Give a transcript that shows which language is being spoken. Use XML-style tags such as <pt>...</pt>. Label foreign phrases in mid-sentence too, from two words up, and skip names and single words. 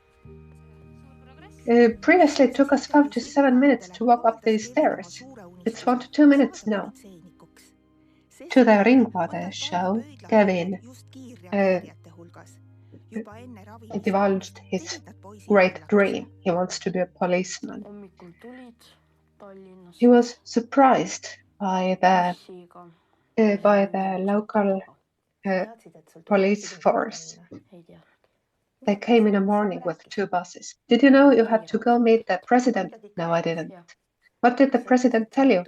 <en>Previously, it took us 5 to 7 minutes to walk up these stairs. It's 1 to 2 minutes now. To the Ringvaade show, Kevin divulged his great dream. He wants to be a policeman.</en> <et>hommikul tulid Tallinnas.</et> <en>He was surprised by the local police force.</en> <et>Ei tea.</et> <en>They came in the morning with 2 buses. Did you know you had to go meet the president? No, I didn't. Yeah. What did the president tell you?</en>